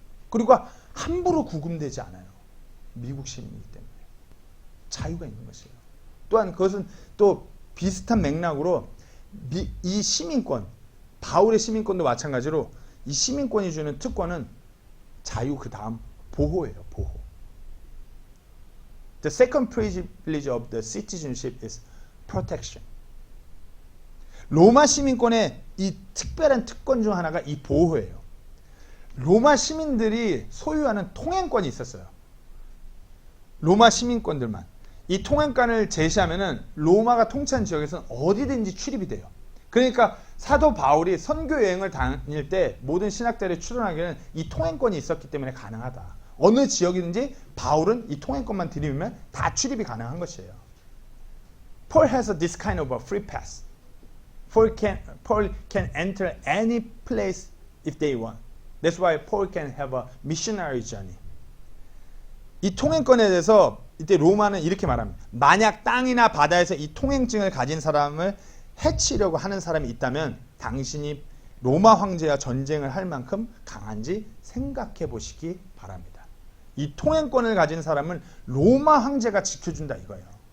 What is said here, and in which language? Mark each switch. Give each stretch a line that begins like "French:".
Korean: 그리고 함부로 구금되지 않아요. 미국 시민이기 때문에 자유가 있는 것이에요. 또한 그것은 또 비슷한 맥락으로 이 시민권, 바울의 시민권도 마찬가지로 이 시민권이 주는 특권은 자유 그 다음 보호예요. 보호.
English: The second privilege of the citizenship is protection.
Korean: 로마 시민권의 이 특별한 특권 중 하나가 이 보호예요. 로마 시민들이 소유하는 통행권이 있었어요. 로마 시민권들만. 이 통행권을 제시하면은 로마가 통치한 지역에서는 어디든지 출입이 돼요. 그러니까 사도 바울이 선교 여행을 다닐 때 모든 신학자들이 출연하기에는 이 통행권이 있었기 때문에 가능하다. 어느 지역이든지 바울은 이 통행권만 들이면 다 출입이 가능한 것이에요.
English: Paul has this kind of a free pass. Paul can enter any place if they want. That's why Paul can have a missionary journey.
Korean: 이 통행권에 대해서 이때 로마는 이렇게 말합니다. 만약 땅이나 바다에서 이 통행증을 가진 사람을 해치려고 하는 사람이 있다면 당신이 로마 황제와 전쟁을 할 만큼 강한지 생각해 보시기 바랍니다. 이 통행권을 가진 사람은 로마 황제가 지켜준다 이거예요.